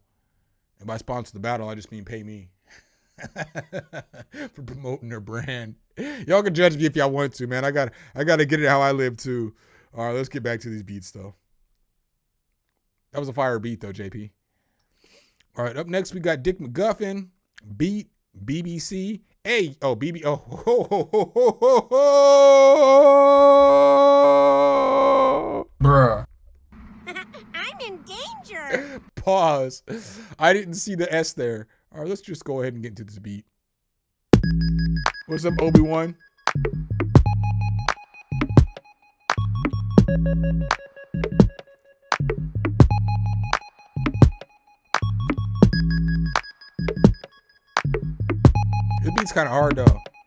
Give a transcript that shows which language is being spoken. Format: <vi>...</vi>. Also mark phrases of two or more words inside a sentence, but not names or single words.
<en>And by sponsor the battle, I just mean pay me for promoting their brand. Y'all can judge me if y'all want to, man. I gotta get it how I live too. All right, let's get back to these beats though. That was a fire beat though, JP. All right, up next we got Dick McGuffin, beat BBC. Hey, oh BB, oh, ho, ho, ho, ho, ho, ho. Bruh. I'm in danger. Pause. I didn't see the S there. All right, let's just go ahead and get into this beat. What's up, Obi-Wan? This beat's kind of hard though.</en>